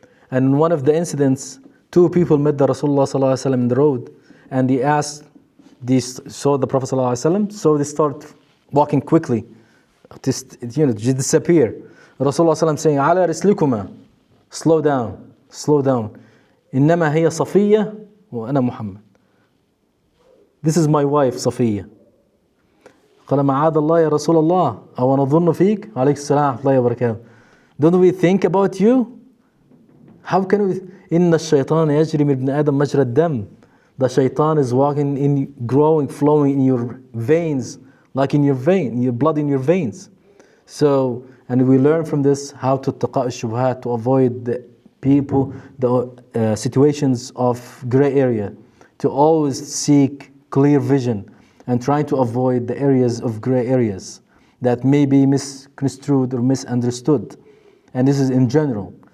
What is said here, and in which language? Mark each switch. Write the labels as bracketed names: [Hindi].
[English] And in one of the incidents, two people met the Rasulullah sallallahu alaihi wasallam in the road, and they saw the Prophet sallallahu alaihi wasallam, so they start walking quickly to disappear. Rasulullah ﷺ saying, "Ala rislikuma," slow down, slow down. [Arabic] إنما هي صفية وأنا محمد. [English] This is my wife صفية. [Arabic] قال معاذ الله يا رسول الله أو نظن فيك. عليك السلام ورحمة الله وبركاته. [English] Don't we think about you? How can we? [Arabic] إن الشيطان يجري من ابن آدم مجرى الدم. [English] The shaitan is walking in, growing, flowing in your veins, like in your vein, your blood in your veins. So, and we learn from this how to taqa al-shubhat, to avoid the people, the situations of gray area, to always seek clear vision and try to avoid the areas of gray areas that may be misconstrued or misunderstood. And this is in general.